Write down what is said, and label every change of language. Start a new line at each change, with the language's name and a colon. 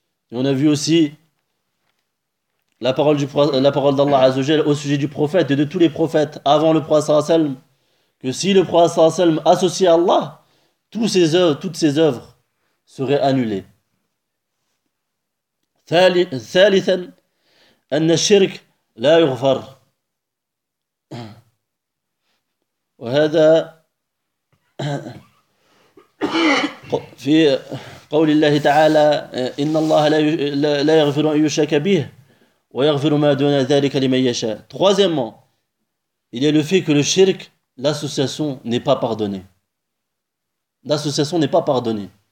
French: Et on a vu aussi la parole d'Allah Azzawajal au sujet du prophète et de tous les prophètes avant le prophète sallallahu alayhi wa sallam, que si le prophète sallallahu alayhi wa sallam associe à Allah, toutes ses œuvres seraient annulées.
Arabic: Thalithan, أن الشرك لا يغفر وهذا في قول الله تعالى إن الله لا يغفر أن يشرك به ويغفر ما دون ذلك لمن يشاء.
French: Troisièmement, il y a le fait que le shirk, l'association n'est pas pardonnée. L'association n'est pas pardonnée.